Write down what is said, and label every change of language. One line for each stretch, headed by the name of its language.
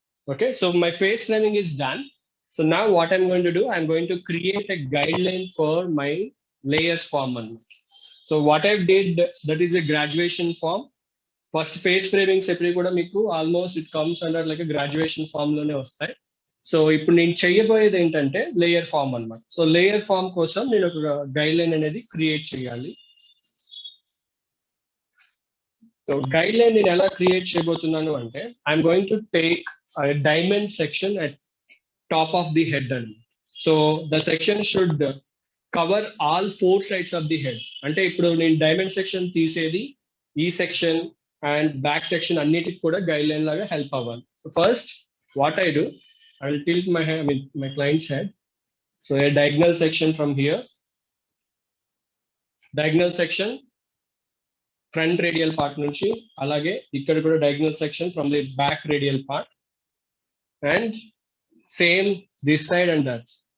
English: Okay, so my face framing is done. So now what I'm going to do, I'm going to create a guideline for my layers form. So what I did, that is a graduation form.
Telugu: First face framings ఎప్పుడు కూడా మీకు almost
English: it comes under like graduation form
Telugu: లోనే వస్తాయి. So ఇప్పుడు నేను చేయబోయేది ఏంటంటే layer form అన్నమాట. సో లేయర్ ఫామ్ కోసం నేను ఒక గైడ్ లైన్ అనేది క్రియేట్ చేయాలి. సో గైడ్ లైన్ నేను ఎలా క్రియేట్ చేయబోతున్నాను అంటే
English: I'm going to take a diamond section at top of the head. So the section should cover all four sides of the head.
Telugu: అంటే ఇప్పుడు నేను డైమండ్ సెక్షన్ తీసేది ఈ సెక్షన్ అండ్ బ్యాక్ సెక్షన్ అన్నిటికి కూడా గైడ్ లైన్ లాగా help అవ్వాలి.
English: So first what I do, I will tilt my head, I mean my client's head. So a diagonal section from here, diagonal section front radial part నుంచి,
Telugu: అలాగే ఇక్కడ కూడా
English: Diagonal section from the back radial part, and same this side and that.